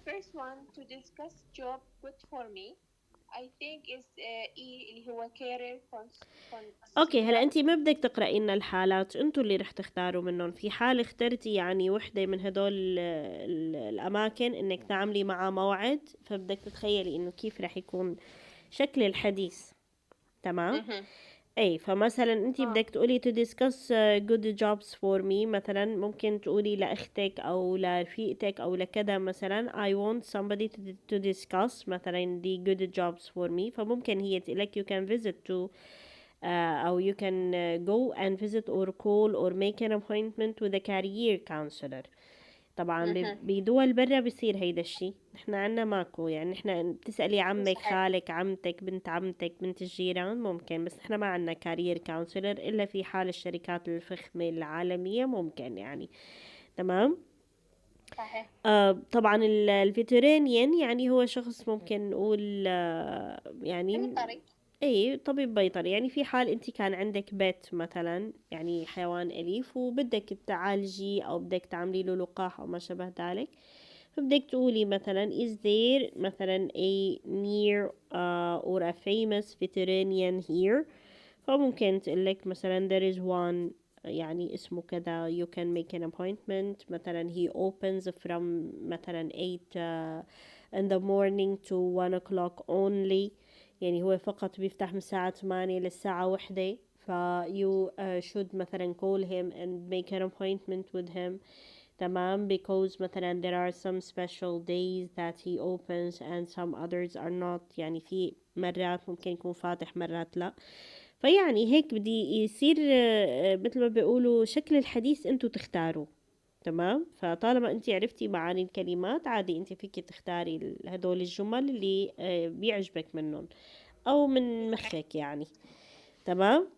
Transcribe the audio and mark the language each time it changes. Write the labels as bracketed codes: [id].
[en] First one to discuss job good for me I think is [ar] اللي هو [en] career [ar] اوكي. هلا انتي ما بدك تقرأي لنا الحالات، انتوا اللي رح تختاروا منهم. في حال اخترتي يعني وحدة من هدول الاماكن انك تعملي معها موعد، فبدك تتخيلي انه كيف رح يكون شكل الحديث. تمام. مهم. اي فمثلا انتي بدك تقولي [en] to discuss good jobs for me، [ar] مثلا ممكن تقولي لاختك او لرفيقتك او لكذا مثلا [en] I want somebody to discuss مثلا the good jobs for me، [ar] فممكن هي تقولك [en] you can visit to او you can go and visit or call or make an appointment with a career counselor. [ar] طبعا مهم. بدول برا بصير هيدا الشي، نحنا عنا ماكو، يعني نحنا بتسألي عمك صحيح. خالك عمتك بنت عمتك بنت الجيران ممكن، بس نحنا ما عنا كارير كونسلر إلا في حال الشركات الفخمة العالمية ممكن يعني. تمام. صحيح. طبعا الفيترينيان يعني هو شخص ممكن نقول يعني بيطري. اي طبيب بيطري، يعني في حال انت كان عندك بيت مثلا يعني حيوان أليف وبدك تعالجي او بدك تعملي له لقاح او ما شابه ذلك، فبدك تقولي مثلا [en] is there [ar] مثلا [en] a near or a famous veterinarian here، [ar] فممكن تقلك مثلا [en] there is one [ar] يعني اسمه كذا [en] you can make an appointment مثلا he opens from مثلا 8 in the morning to 1 o'clock only، [ar] يعني هو فقط بيفتح من الساعة 8 للساعة 1، [en] ف you should مثلا call him and make an appointment with him. [ar] تمام. [en] because مثلا there are some special days that he opens and some others are not، [ar] يعني في مرات ممكن يكون فاتح مرات لا. فيعني هيك بدي يصير مثل ما بيقولوا شكل الحديث انتو تختاروا. تمام. فطالما انت عرفتي معاني الكلمات عادي انت فيك تختاري هدول الجمل اللي بيعجبك منهم او من مخك يعني. تمام.